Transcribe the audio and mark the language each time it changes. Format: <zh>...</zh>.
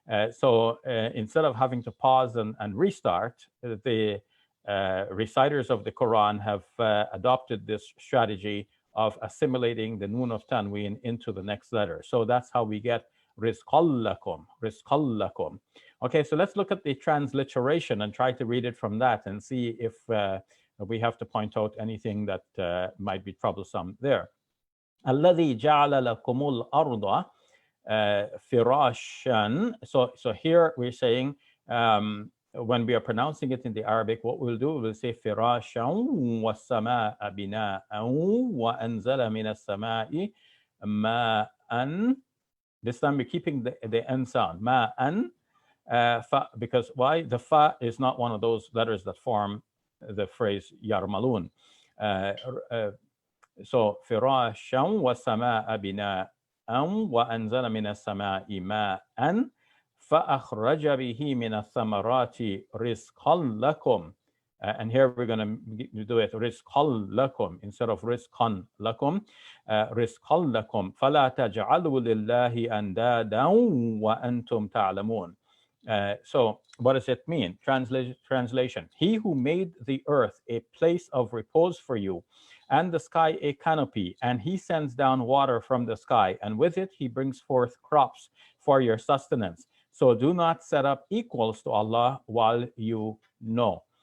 <en>So instead of having to pause and restart, the reciters of the Quran have adopted this strategy of assimilating the noon of tanween into the next letter. So that's how we get rizqallakum, rizqallakum. Okay, so let's look at the transliteration and try to read it from that and see if we have to point out anything that might be troublesome there.</en> <ar>الذي جعل لكم الأرض فراشا.</ar> <en>So here we're saying when we are pronouncing it in the Arabic, what we'll do, we'll say</en> <ar>فراشا والسماء بناء وأنزل من السماء ماء.</ar> <en>This time we're keeping the N sound, ma'an, fa, because why? The fa is not one of those letters that form the phrase yarmalun.</en> <ar>So فراشا والسماء بناء وأنزل من السماء ماء فأخرج به من الثمرات رزقا لكم.</ar> <en>And here we're going to do it</en> <ar>رزقا لكم</ar> <en>instead of رزقا لكم.</en> <ar>رزقا لكم فلا تجعلوا لله أندادا وأنتم تعلمون.</ar> <en>So what does it mean? Translation. He who made the earth a place of repose for you, and the sky a canopy, and he sends down water from the sky, and with it he brings forth crops for your sustenance. So do not set up equals to Allah while you know.</en>